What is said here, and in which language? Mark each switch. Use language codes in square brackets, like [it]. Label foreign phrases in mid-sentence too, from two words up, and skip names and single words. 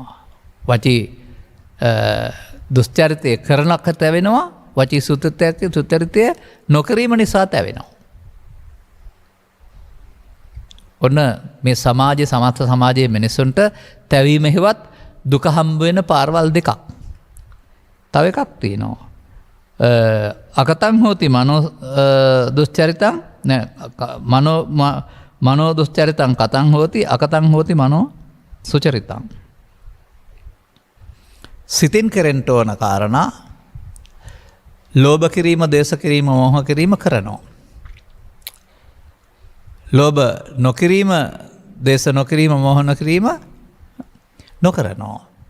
[si] වචී දුස්චරිතය කරනක තැවෙනවා, වචී සුචරිතය නොකිරීම නිසා තැවෙනවා. ඔන්න මේ සමාජ සමස්ත සමාජයේ මිනිසුන්ට තැවීම හෙවත් දුක හම්බ වෙන පාරවල් දෙකක්. තව එකක් තියෙනවා. [pi] අකතං හෝති මනෝ දුස්චරිතං මනෝ දුස්චරිතං කතං හෝති අකතං හෝති මනෝ සුචරිතං. [si] සිතින් කෙරෙන්ට ඕන කාරණා ලෝභ කිරීම, දේශ කිරීම, මෝහ කිරීම කරනවා. ලෝභ නොකිරීම, දේශ නොකිරීම, මෝහ නොකිරීම නොකරනවා.